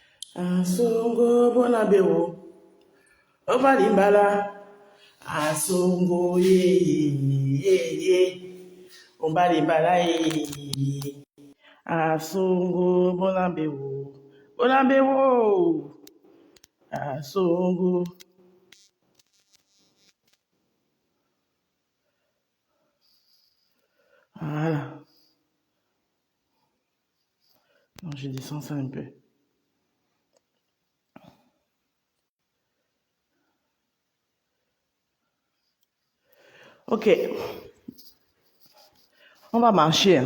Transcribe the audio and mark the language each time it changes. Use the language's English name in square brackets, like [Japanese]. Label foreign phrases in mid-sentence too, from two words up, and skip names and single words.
[Lingala] Asongo bonabeo, obalimbala. Asongo ye ye ye, obalimbala ye. Asongo bonabeo, bonabeo. Asongo. [French] Voilà. Non, je descends ça un peu. Ok, on va marcher.